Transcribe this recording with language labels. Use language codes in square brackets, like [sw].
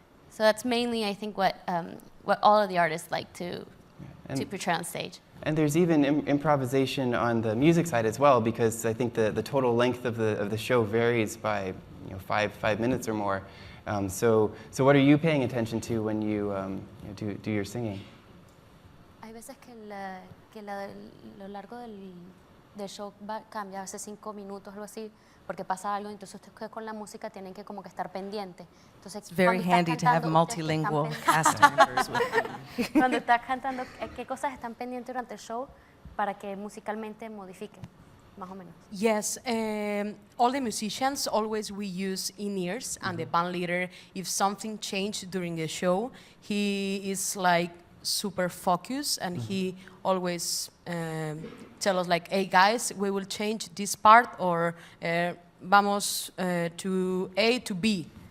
[en] So that's mainly, I think, what all of the artists like to portray on stage. And there's even improvisation on the music side as well, because I think the total length of the show varies by 5 minutes or more. So what are you paying attention to when you do your singing? [es] Hay veces que lo largo del show cambia, a veces 5 minutos, algo así, porque pasa algo, entonces ustedes con la música tienen que como que estar pendiente. Entonces, [en] It's very handy to have multilingual cast members with you. [es] Cuando estás cantando, ¿qué cosas están pendientes durante el show para que musicalmente modifiquen, más o menos? [en] Yes, all the musicians always we use in-ears, and the band leader, if something changed during the show, he is like super focused, and he always tell us like, hey guys, we will change this part, or vamos to A to B.